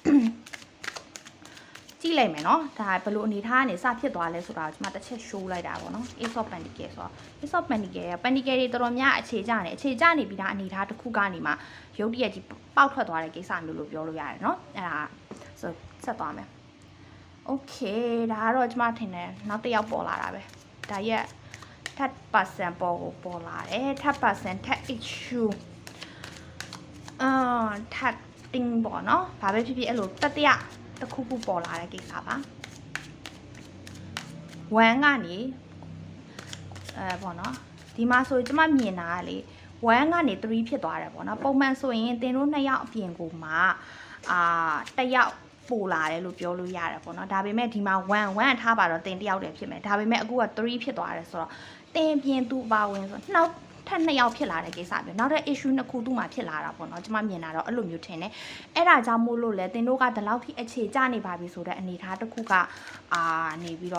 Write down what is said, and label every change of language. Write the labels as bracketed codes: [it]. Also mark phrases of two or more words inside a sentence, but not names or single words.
[my] ကြည့်လိုက်မယ်နော်ဒါဘယ်လိုအနေထားကနေစဖြစ်သွားလဲဆိုတာကိုကျမတစ်ချက် show လိုက်တာပေါ့နော် Ace of Pentacles ဆိုတော့ Ace of Pentacles ရဲ့ Pentacles တွေတော်တော်များအခြေကျနေပြီးသားအနေထားတစ်ခုကနေမှရုပ်တရက်ကြီးပေါက်ထွက်သွားတဲ့ကိစ္စမျိုးလို့ပြောလို့ရတယ်နော်အဲ့ဒါဆိုဆက်သွားမယ်Okay ဒါကတော့ကျမထင်တယ်နောက်တစ်ယောက်ပေါ်လာတာပဲဒါရဲ့ [en] third person [my] ပေါ်လာတယ် [en] third person third issue third thing [my] ပေါ့နော်ဘာပဲဖြစ်ဖြစ်အဲ့လိုတတိယတစ်ခုခုပေါ်လာတဲ့ကိစ္စပါ1ကနေပေါ့နော်ဒီမှာဆိုကျမမြင်တာကလေ1ကနေ3ဖြစ်သွားတယ်ပေါ့နော်ပုံမှ န်ဆိုရင်တင်တို့2ယောက်အပြင်ကိုမှတစ်ယောက်ပို့လာတယ်လို့ပြောလို့ရတယ်ပေါ့နော်ဒါပေမဲ့ဒီမှာ1ထားပါတော့တင်တယောက်တည်းဖြစ်မယ်ဒါပေမဲ့အခုက3ဖြစ်သွားတယ်ဆိုတော့တင်ပြင်သူပါဝင်ဆိုနောက်ထပ်2ယောက်ဖြစ်လာတဲ့ကိစ္စမျိုးနောက်တဲ့ issue နှစ်ခုသူ့မှာဖြစ်လာတာပေါ့နော်ကျွန်မမြင်တာတော့အဲ့လိုမျိုးထင်တယ်အဲ့ဒါကြောင့်မို့လို့လဲတင်တို့ကဒီလောက်ထိအခြေကျနေပါပြီဆိုတဲ့အနေထားတစ်ခုကနေပြီး